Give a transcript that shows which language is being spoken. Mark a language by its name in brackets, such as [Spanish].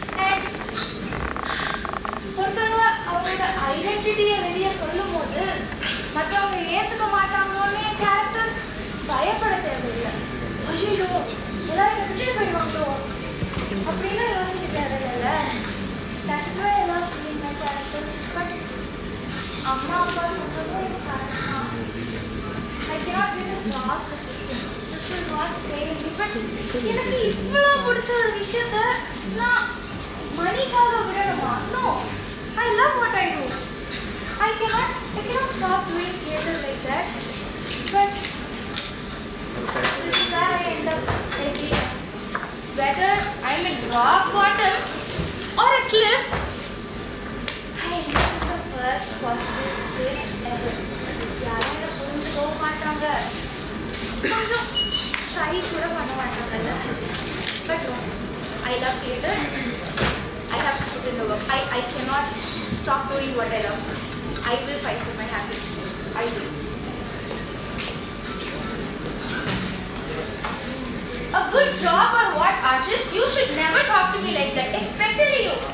[English] And [Tamil] ஒருத்தவங்க அவங்களோட ஐடென்டிட்டியை வெளியே சொல்லும் போது மற்றவங்க ஏற்றுக்க மாட்டாங்களோன்னு என் கேரக்டர்ஸ் பயப்பட தேவையில்லை. ஐயோ எல்லாரும் விட்டுட்டு போயிடுவாங்களோ அப்படின்னு யோசிக்க தேவையில்லை. [English] That's why I love doing my characters. But [Tamil] அம்மா அப்பா சொல்றதும் எனக்கு கரெக்ட் தான். [English] I cannot get a job with this thing. This will not pay me. But [Tamil] எனக்கு இவ்வளோ பிடிச்ச ஒரு விஷயத்த நான் மணிக்காக விடணுமா? [English] No. I love what I do. I cannot stop doing theater like that. But this is where I end up every time. Whether I'm at rock bottom or a cliff, I reach the first possible place ever. [Tamil] யாரும் என்ன புரிஞ்சுக்கோ மாட்டாங்க, கொஞ்சம் try கூட பண்ண மாட்டாங்கல்ல. [English] But no, I love theater. I have to put in the work. I cannot stop doing what I love. I will fight for my happiness. I will. A good job or what, Ashish? You should never talk to me like that, especially you.